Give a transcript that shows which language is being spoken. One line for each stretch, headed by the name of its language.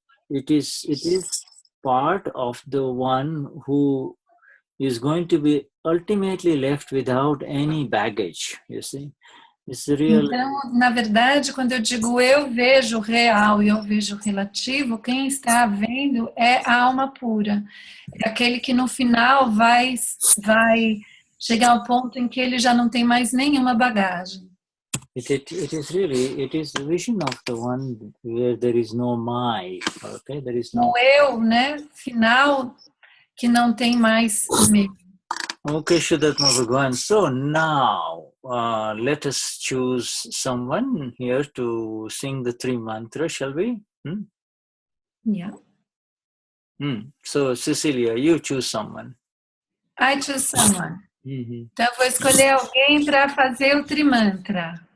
English: It is part of the one who is going to be ultimately left without any baggage, you see. It's the real.
Portuguese: Então, na verdade, quando eu digo eu vejo o real e eu vejo o relativo, quem está vendo é a alma pura. É aquele que no final vai chegar ao ponto em que ele já não tem mais nenhuma bagagem.
English: It is the vision of the one where there is no my, okay? There is no.
Portuguese: O eu, né, final, que não tem mais medo.
English: Okay, Vishuddhatma Bhagwan. So now let us choose someone here to sing the 3 mantras, shall we? Yeah. So Cecilia, you choose someone. I choose someone.
Portuguese: Então eu vou escolher alguém para fazer o trimantra.